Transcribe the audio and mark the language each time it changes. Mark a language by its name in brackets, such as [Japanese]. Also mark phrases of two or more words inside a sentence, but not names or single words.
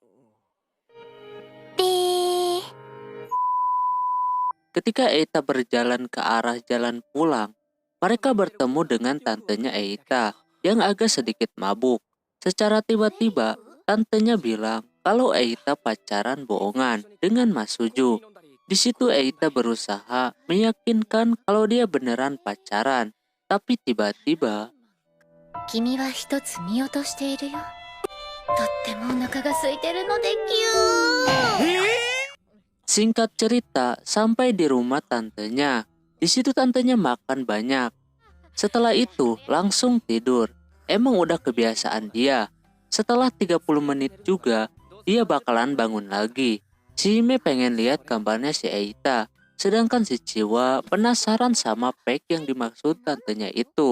[Indonesian] Ketika Eita berjalan ke arah jalan pulang, mereka bertemu dengan tantenya Eita yang agak sedikit mabuk. Secara tiba-tiba, tantenya bilang kalau Eita pacaran bohongan dengan Masuju. Di situ Eita berusaha meyakinkan kalau dia beneran pacaran, tapi tiba-tiba [Japanese] 君は一つ見落としているよ。とってもお腹が空いてるのでぎゅー。 [Indonesian] singkat cerita sampai di rumah tantenya. Di situ tantenya makan banyak. Setelah itu langsung tidur. Emang udah kebiasaan dia. Setelah 30 menit juga dia bakalan bangun lagi. Si Hime pengen lihat gambarnya si Eita. Sedangkan si Chiwa penasaran sama pek yang dimaksud tantenya itu.